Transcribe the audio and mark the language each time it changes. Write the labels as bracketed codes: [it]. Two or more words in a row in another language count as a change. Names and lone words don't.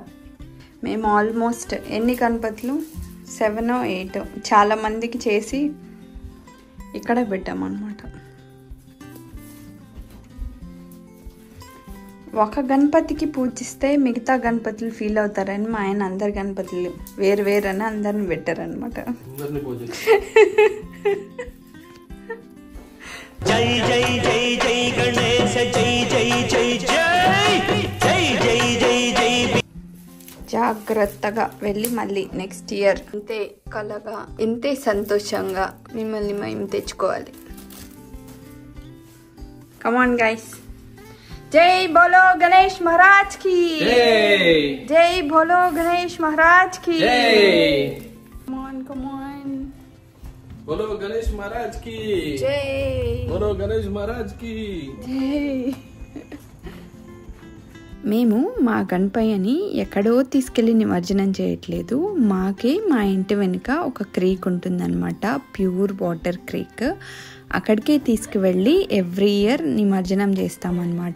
[te] మేము ఆల్మోస్ట్ ఎన్ని గణపతులు 7 or 8 చాలా మందికి చేసి ఇక్కడ పెట్టామన్నమాట. ఒక గణపతికి పూజిస్తే మిగతా గణపతులు ఫీల్ అవుతారని మా ఆయన అందరు గణపతులు వేరు వేరు అని అందరిని పెట్టారనమాట. [hi] जय जय जय जय गणेश जय जय जय जय जय जय जय जय. [te] జాగ్రత్తగా వెళ్ళి మళ్ళీ [en] next year [te] ఇంతే కలగా ఇంతే సంతోషంగా మిమ్మల్ని మేము తెచ్చుకోవాలి. [en] come on guys, [hi] जय बोलो गणेश महाराज की జై जय बोलो गणेश महाराज की జై [en] come on [hi] बोलो गणेश महाराज की జై बोलो गणेश महाराज की [te] మేము మా గణపయ్యని ఎక్కడో తీసుకెళ్ళి నిమజ్జనం చేయట్లేదు. మాకే మా ఇంటి వెనుక ఒక క్రీక్ ఉంటుందన్నమాట, [en] pure water creek. [te] అక్కడికే తీసుకువెళ్ళి [en] every year [te] నిమజ్జనం చేస్తామన్నమాట.